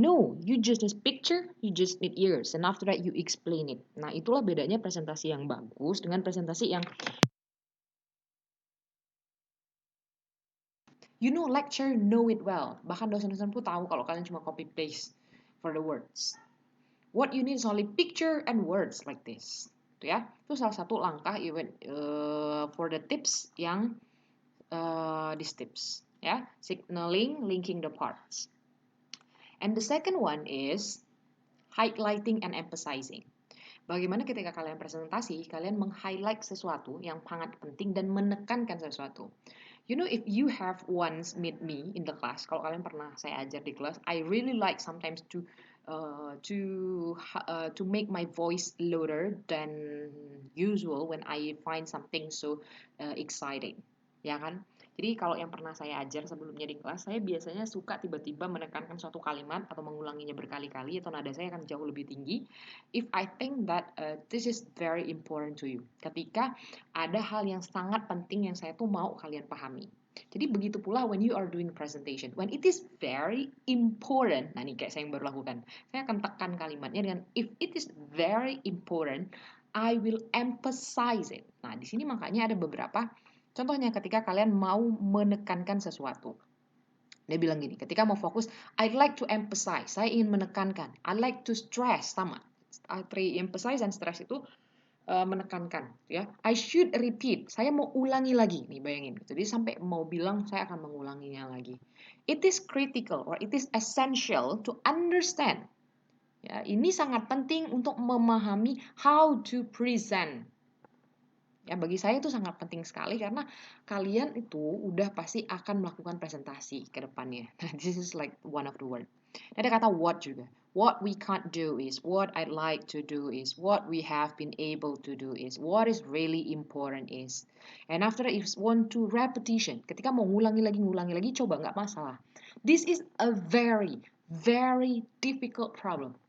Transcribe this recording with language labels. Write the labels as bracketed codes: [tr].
[en] No, you just need picture, you just need years, and after that you explain it. [id] Nah, itulah bedanya presentasi yang bagus dengan presentasi yang [en] you know lecture, know it well. [id] Bahkan dosen-dosen pun tahu kalau kalian cuma copy paste [en] for the words. What you need is only picture and words like this. [id] Itu ya. Itu salah satu langkah [en] even for the tips [id] yang [en] these tips [id] ya. [en] Signaling, linking the parts. And the second one is highlighting and emphasizing. [id] Bagaimana ketika kalian presentasi, kalian meng-highlight sesuatu yang sangat penting dan menekankan sesuatu. [en] You know, if you have once meet me in the class, [id] kalau kalian pernah saya ajar di kelas, [en] I really like sometimes to make my voice louder than usual when I find something so exciting, [id] ya kan? Jadi kalau yang pernah saya ajar sebelumnya di kelas, saya biasanya suka tiba-tiba menekankan suatu kalimat atau mengulanginya berkali-kali atau nada saya akan jauh lebih tinggi. [en] If I think that this is very important to you. [id] Ketika ada hal yang sangat penting yang saya tuh mau kalian pahami. Jadi begitu pula [en] when you are doing presentation. When it is very important, [id] nah nih kayak saya yang baru lakukan. Saya akan tekan kalimatnya dengan [en] if it is very important, I will emphasize it. [id] Nah, di sini makanya ada beberapa contohnya ketika kalian mau menekankan sesuatu. Dia bilang gini, ketika mau fokus, [en] I'd like to emphasize, [id] saya ingin menekankan. [en] I'd like to stress, [id] sama. Emphasize dan stress itu menekankan, ya. [en] I should repeat, [id] saya mau ulangi lagi, nih bayangin. Jadi sampai mau bilang saya akan mengulanginya lagi. [en] It is critical or it is essential to understand. [id] Ya, ini sangat penting untuk memahami [en] how to present. [id] Ya, bagi saya itu sangat penting sekali karena kalian itu udah pasti akan melakukan presentasi ke depannya. [en] This is like one of the word. Ada kata what juga. What we can't do is, what I'd like to do is, what we have been able to do is, what is really important is. And after that, if you want to repetition, [id] ketika mau ngulangi lagi, coba nggak masalah. [en] This is a very, very difficult problem.